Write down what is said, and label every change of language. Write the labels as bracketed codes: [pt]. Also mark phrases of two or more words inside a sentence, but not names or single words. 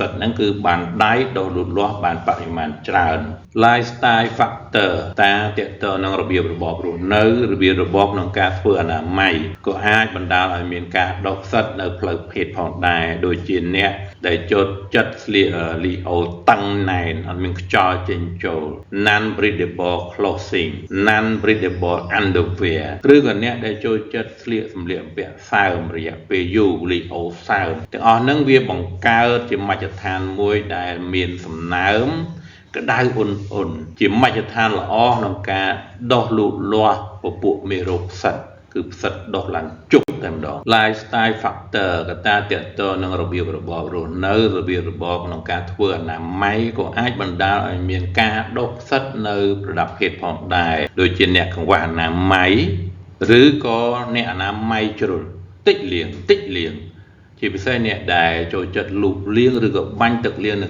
[km] តហ្នឹងគឺបានដៃដុះលូតលាស់បានបរិមាណច្រើន [en] lifestyle factor [km] តាទាក់ទងនឹងរបៀបរបបរស់នៅរបៀបរបបក្នុងការធ្វើអនាម័យក៏អាចបណ្ដាលឲ្យមានការដុះផ្សិតនៅផ្លូវភេទផងដែរដូចជាអ្នកដែលចូលចិត្តស្លៀកលីអូតឹងណែនអត់មានខ្យល់ចេញចូល [en] non breathable clothing non breathable underwear [km] ឬក៏អ្នកដែលចូលចិត្តស្លៀកសម្លៀកបំពាក់សើើមរយៈពេលយូរលីអូសើមទាំងអស់ហ្នឹងវាបង្កើតជាមជ្ឈដ្ឋានមួយដែលមានសំណើមក្តៅអ៊ុនជាមជ្ឈ ដ្ឋានល្អក្នុងការដោះលូតលាស់ពពួកមេរោគផ្សិតគឺផ្សិតដោះឡើងជុកតែម្ដង [en] lifestyle factor [km] កត្តាទាក់ទងនឹងរបៀបរបបរស់នៅរបៀបរបបក្នុងការធ្វើអនាម័យក៏អាចបណ្ដាលឲ្យមានការដុះផ្សិតនៅប្រដាប់ភេទផងដែរដូចជាអ្នកកង្វះអនាម័យឬក៏អ្នកអនាម័យជ្រុលតិចលាងជាពិសេសអ្នកដែលចូលចិត្តលូកលាងឬក៏បាញ់ទឹកលាងនៅ